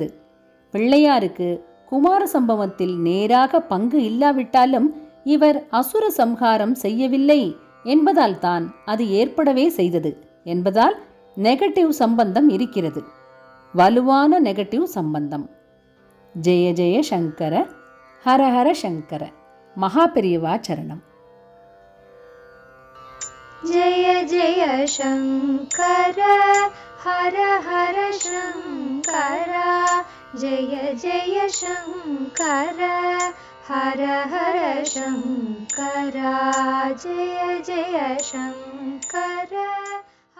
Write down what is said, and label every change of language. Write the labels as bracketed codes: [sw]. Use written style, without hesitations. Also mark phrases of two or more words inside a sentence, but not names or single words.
[ta] பிள்ளையாருக்கு குமார சம்பவத்தில் நேராக பங்கு இல்லாவிட்டாலும் இவர் அசுர சம்ஹாரம் செய்யவில்லை என்பதால் தான் அது ஏற்படவே செய்தது என்பதால் நெகட்டிவ் சம்பந்தம் இருக்கிறது. வலுவான நெகட்டிவ் சம்பந்தம். [sa] जय जय शङ्कर, हर हर शङ्कर. [ta] மகாபெரியவா சரணம். [sa] जय जय शङ्कर हर हर शङ्कर जय जय शङ्कर हर हर शङ्कर जय जय शङ्कर।